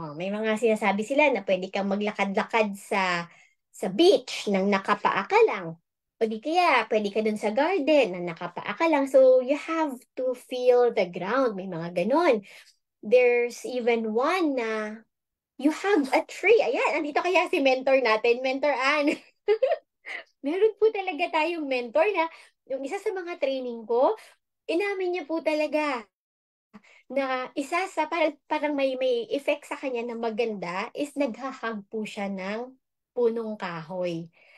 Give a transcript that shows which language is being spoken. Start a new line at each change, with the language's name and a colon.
Filipino: Oh, may mga sinasabi sila na pwede kang maglakad-lakad sa beach nang nakapaa ka lang. O di kaya, pwede ka dun sa garden na nakapaa ka lang.
English: So, you have to feel the ground.
Filipino: May mga ganon.
English: There's even one
Filipino: na
English: you have a tree.
Filipino: Ayan, andito kaya si mentor natin, Mentor Ann. Meron po talaga tayong mentor na yung isa sa mga training ko, inamin niya po talaga na isa sa parang may effect sa kanya na maganda is naghahag po siya ng punong kahoy.